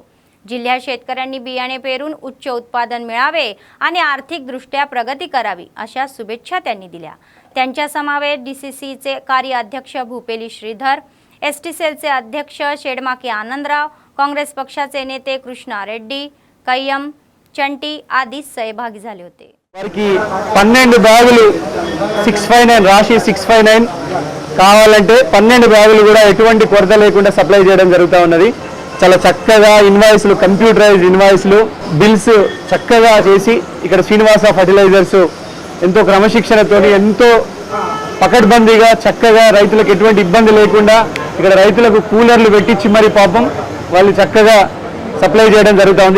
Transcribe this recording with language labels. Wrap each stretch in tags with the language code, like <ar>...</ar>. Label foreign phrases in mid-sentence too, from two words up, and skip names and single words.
<mr>जिल्ह्यात शेतकऱ्यांनी बियाणे पेरून उच्च उत्पादन मिळावे आणि आर्थिकदृष्ट्या प्रगती करावी अशा शुभेच्छा त्यांनी दिल्या। त्यांच्या समवेत डीसीसीचे कार्याध्यक्ष भूपेली श्रीधर, एसटी सेलचे अध्यक्ष शेडमाकी आनंदराव, काँग्रेस पक्षाचे नेते कृष्णा रेड्डी, कय्यम चंटी आदी सहभागी झाले होते।</mr> <te>12 బ్యాగులు 659 రాశి 659 కావాలంటే 12 బ్యాగులు కూడా ఎటువంటి కొరత లేకుండా సప్లై చేయడం జరుగుతూ ఉన్నది। చాలా చక్కగా ఇన్వాయిస్లు, కంప్యూటరైజ్డ్ ఇన్వాయిస్లు, బిల్స్ చక్కగా చేసి ఇక్కడ శ్రీనివాస ఫర్టిలైజర్స్ ఎంతో క్రమశిక్షణతోని ఎంతో పకడ్బందీగా చక్కగా రైతులకు ఎటువంటి ఇబ్బంది లేకుండా ఇక్కడ రైతులకు కూలర్లు పెట్టించి మరి పాపం వాళ్ళు చక్కగా సప్లై చేయడం జరుగుతూ ఉంది।</te>